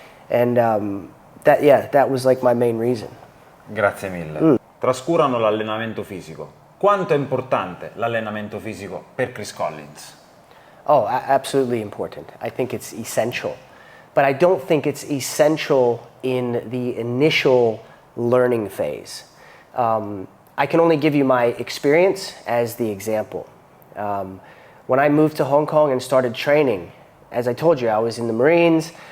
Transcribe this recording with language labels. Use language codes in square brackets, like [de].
[en] And that was like my main reason. [it] Grazie mille. Trascurano l'allenamento fisico. Quanto è importante l'allenamento fisico per Chris Collins? [en] Oh, absolutely important. I think it's essential. But I don't think it's essential in the initial learning phase. I can only give you my experience as the example. When I moved to Hong Kong and started training, as I told you, I was in the Marines.